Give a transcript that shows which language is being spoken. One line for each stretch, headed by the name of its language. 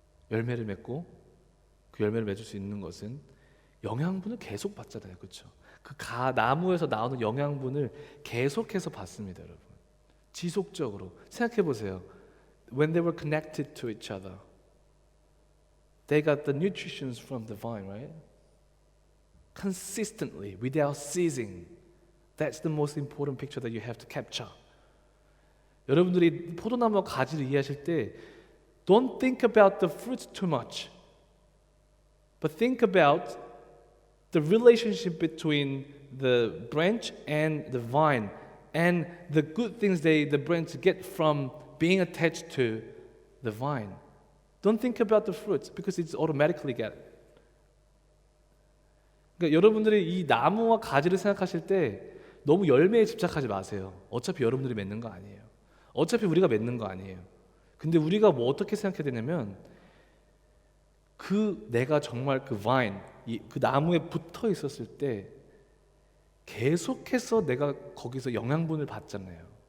Korean: 열매를 맺고 그 열매를 맺을 수 있는 것은 영양분을 계속 받잖아요. 그렇죠? 그 나무에서 나오는 영양분을 계속해서 받습니다, 여러분. 지속적으로. 생각해 보세요.
English: When they were connected to each other, they got the nutrition from the vine, right? Consistently, without ceasing. That's the most important picture that you have to capture.
Korean: 여러분들이 포도나무와 가지를 이해하실 때
English: don't think about the fruits too much, but think about the relationship between the branch and the vine and the good things the branch get from being attached to the vine. Don't think about the fruits because it's automatically get.
Korean: 그러니까 여러분들이 이 나무와 가지를 생각하실 때 너무 열매에 집착하지 마세요. 어차피 여러분들이 맺는 거 아니에요. 어차피 우리가 맺는 거 아니에요. 근데 우리가 뭐 어떻게 생각해야 되냐면 내가 정말 그 vine, 그 나무에 붙어 있었을 때 계속해서 내가 거기서 영양분을 받잖아요.